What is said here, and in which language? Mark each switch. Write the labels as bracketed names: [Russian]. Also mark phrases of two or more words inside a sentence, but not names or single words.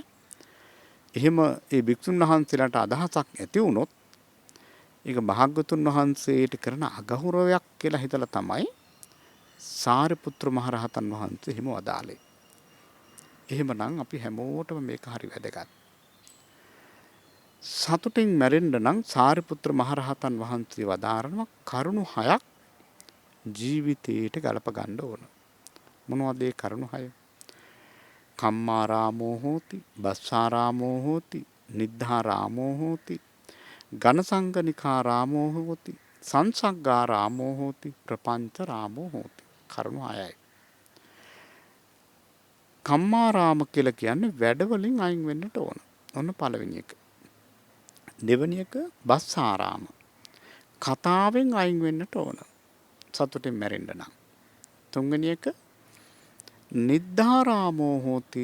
[Sinhala] එහෙම ඒ භික්ෂුන් වහන්සේලාට අදහසක් ඇති වුණොත් ඒක භාග්‍යතුන් වහන්සේට කරන අගෞරවයක් කියලා හිතලා තමයි සාරිපුත්‍ර මහරහතන් වහන්සේ හිම වදාළේ. එහෙමනම් අපි හැමෝටම මේක හරි වැදගත්. සතුටින් මැරෙන්න නම් සාරිපුත්‍ර මහරහතන් වහන්සේ වදාරනවා කරුණු 6ක් ජීවිතේට ගලප ගන්න ඕන. මොනවද ඒ කරුණු 6? [Pali] කම්මාරාමෝ හෝති, බස්සාරාමෝ හෝති, නිද්ධාරාමෝ හෝති, ඝනසංගනිකාරාමෝ හෝති, සංසග්ගාරාමෝ හෝති, ප්‍රපංචරාමෝ හෝති. [Sinhala] කරුණු 6යි. කම්මාරාම කියලා කියන්නේ වැඩ වලින් අයින් වෙන්නට ඕන. ඔන්න පළවෙනි එක. දෙවෙනි එක බස්සාරාම. කතාවෙන් අයින් වෙන්නට ඕන. සතුටින් මැරෙන්න නම්. තුන්වෙනි එක [Pali] නිද්ධාරාමෝ හෝති.